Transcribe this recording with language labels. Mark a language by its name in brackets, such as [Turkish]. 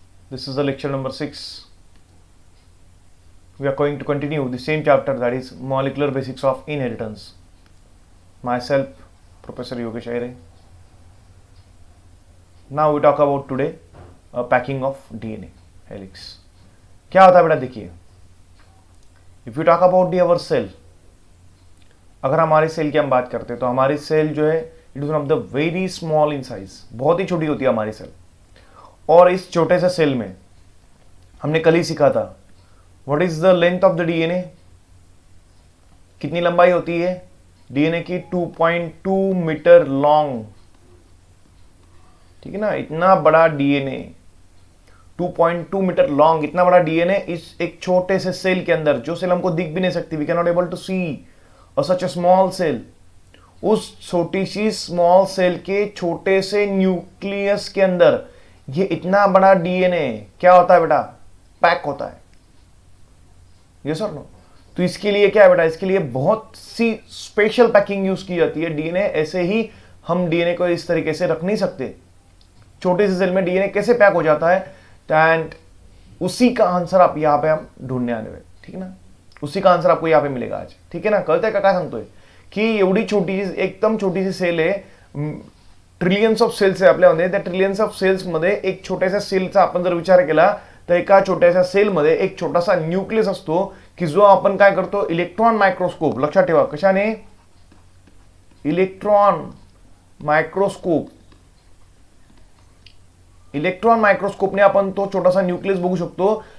[English] This is the lecture number 6. We are going to continue the same chapter, that is Molecular Basics of Inheritance. Myself, Professor Yogesh Aire. Now we talk about today packing of DNA helix. [Hindi] क्या होता है बेटा, देखिए, [English] if you talk about our cell, [Hindi] अगर हमारे cell की हम बात करते हैं तो हमारी सेल जो है [English] it is one of the very small in size, [Hindi] बहुत ही छोटी होती है हमारी सेल। और इस छोटे से सेल में हमने कल ही सीखा था [English] what is the length of the DNA, [Hindi] कितनी लंबाई होती है डीएनए की, 2.2 मीटर लॉन्ग। ठीक है ना, इतना बड़ा डीएनए 2.2 मीटर लॉन्ग, इतना बड़ा डीएनए इस एक छोटे से सेल के अंदर, जो सेल हमको दिख भी नहीं सकती, [English] We can not able to see और such a small cell. [Hindi] उस छोटी सी स्मॉल सेल के छोटे से न्यूक्लियस के अंदर ये इतना बड़ा डीएनए क्या होता है बेटा, पैक होता है। यस और नो? तो इसके लिए क्या है बेटा, इसके लिए बहुत सी स्पेशल पैकिंग यूज की जाती है। डीएनए ऐसे ही हम डीएनए को इस तरीके से रख नहीं सकते। छोटे से सेल में डीएनए कैसे पैक हो जाता है, एंड उसी का आंसर आप यहाँ पे हम ढूंढने आने में, ठीक है ना, उसी का आंसर आपको यहाँ पे मिलेगा आज। ठीक है ना, [Marathi] कळतंय का काय सांगतोय की एवढी छोटी एकदम छोटी सी सेल आहे, ट्रिलियन्स ऑफ सेल्स आहे आपल्यामध्ये। त्या ट्रिलियन्स ऑफ सेल्स मध्ये एक छोट्याशा सेलचा आपण जर विचार केला तर एका छोट्याशा सेलमध्ये एक छोटासा न्यूक्लियस असतो की जो आपण काय करतो, इलेक्ट्रॉन मायक्रोस्कोप, लक्षात ठेवा कशाने, इलेक्ट्रॉन मायक्रोस्कोप, इलेक्ट्रॉन मायक्रोस्कोपने आपण तो छोटासा न्यूक्लियस बघू शकतो।